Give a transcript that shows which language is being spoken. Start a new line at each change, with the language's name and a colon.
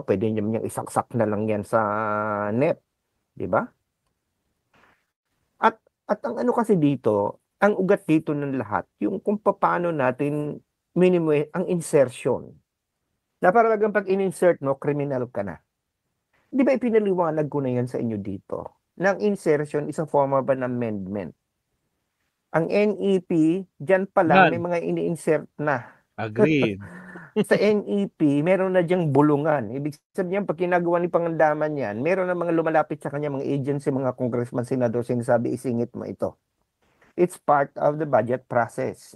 Filipino: Pwede niya isaksak na lang yan sa NEP, diba? At ang ano kasi dito, ang ugat dito ng lahat, yung kung paano natin minimum ang insertion. Na parang pag in-insert mo, criminal ka na. Di ba ipinaliwanag ko na yan sa inyo dito? Na ang
English: insertion is a form of an amendment.
Filipino: Ang NEP, dyan pa lang may mga ini-insert na. Agree. Sa NEP, meron na diyang bulungan. Ibig sabihin, pag ginagawa ni Pangandaman yan, meron na mga lumalapit sa kanya, mga agency, mga congressman, senador, sinasabi, isingit mo ito.
English: It's part of the budget process.